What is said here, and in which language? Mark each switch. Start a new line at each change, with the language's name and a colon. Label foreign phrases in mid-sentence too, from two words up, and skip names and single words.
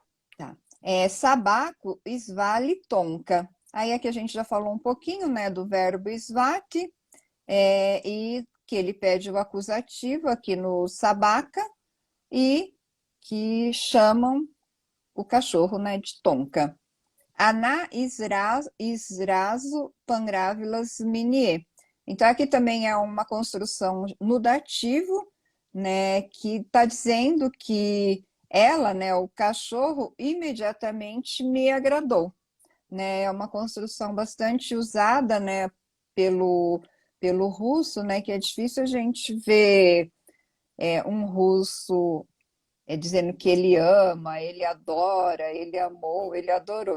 Russian: Tá. Собаку, звали, Тонька.
Portuguese: Aí aqui a gente já falou um pouquinho, né, do verbo svati, e que ele pede o acusativo aqui no sabaca, e que chamam o cachorro, né, de tonka.
Russian: Она сразу понравилась мне.
Portuguese: Então, aqui também é uma construção no dativo, né, que está dizendo que ela, né, o cachorro, imediatamente me agradou. Né? É uma construção bastante usada, né, pelo russo, né, que é difícil a gente ver um russo dizendo que ele ama, ele adora, ele amou, ele adorou.